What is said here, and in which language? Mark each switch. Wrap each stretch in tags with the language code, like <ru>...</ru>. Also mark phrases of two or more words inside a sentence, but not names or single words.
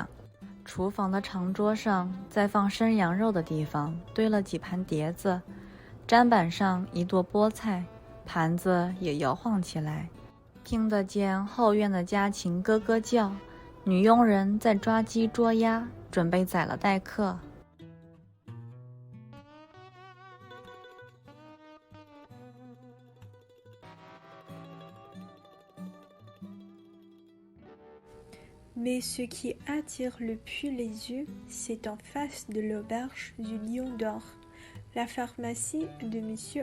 <zh>厨房的长桌上，在放生羊肉的地方堆了几盘碟子，砧板上一垛菠菜，盘子也摇晃起来，听得见后院的家禽咯咯叫，女佣人在抓鸡捉鸭，准备宰了待客。</zh> <fr>Mais ce qui attire le plus les yeux, c'est en face de l'auberge du Lion d'Or, la pharmacie de M.</fr>